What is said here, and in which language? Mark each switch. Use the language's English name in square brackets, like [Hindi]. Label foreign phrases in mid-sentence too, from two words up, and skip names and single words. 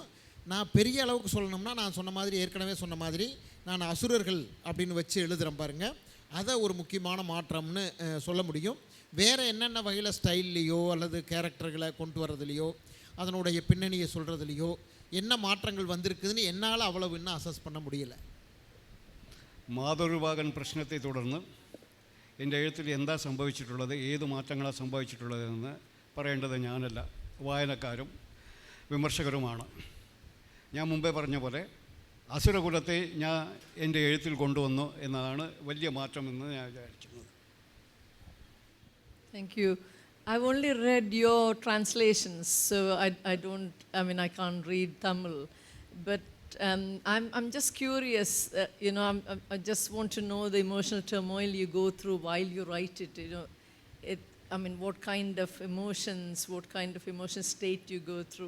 [Tamil] நான் பெரிய அளவுக்கு சொல்லணும்னா நான் சொன்ன மாதிரி ஏற்கனவே சொன்ன மாதிரி நான் அசுரர்கள் அப்படின்னு வச்சு எழுதுகிறேன் பாருங்கள், அதை ஒரு முக்கியமான மாற்றம்னு சொல்ல முடியும். வேறு என்னென்ன வகையில் ஸ்டைல்லையோ அல்லது கேரக்டர்களை கொண்டு வர்றதுலையோ அதனுடைய பின்னணியை சொல்கிறதுலையோ என்ன மாற்றங்கள் வந்திருக்குதுன்னு என்னால் அவ்வளவு இன்னும் அசஸ் பண்ண முடியலை. [Malayalam] മാതൃഭാഗൻ പ്രശ്നത്തെ തുടർന്ന് എൻ്റെ എഴുത്തിൽ എന്താ സംഭവിച്ചിട്ടുള്ളത്, ഏത് മാറ്റങ്ങളാണ് സംഭവിച്ചിട്ടുള്ളതെന്ന് പറയേണ്ടത് ഞാനല്ല, വായനക്കാരും വിമർശകരുമാണ്. ഞാൻ മുമ്പേ പറഞ്ഞ പോലെ അസുരകുലത്തെ ഞാൻ എൻ്റെ എഴുത്തിൽ കൊണ്ടുവന്നു എന്നതാണ് വലിയ മാറ്റമെന്ന് ഞാൻ വിചാരിക്കുന്നത്. [English] Thank you. I've only read your translations, so I can't read Tamil, but I'm just curious, I just want to know the emotional turmoil you go through while you write it, what kind of emotions, what kind of emotion state you go through.